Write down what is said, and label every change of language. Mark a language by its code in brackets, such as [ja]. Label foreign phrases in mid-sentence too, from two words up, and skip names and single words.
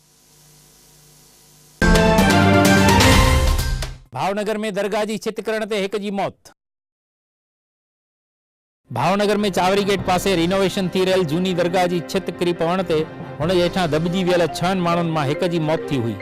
[sd] भावनगर में दरगाह छितकरण ते हिक जी मौत। भावनगर में चावरी गेट पास रिनोवेशन थी रही जूनी दरगाह की छित किरी पवण ते हुन हेठां दबजी वियल 6 माण्हुनि मां हिक जी मौत थी हुई।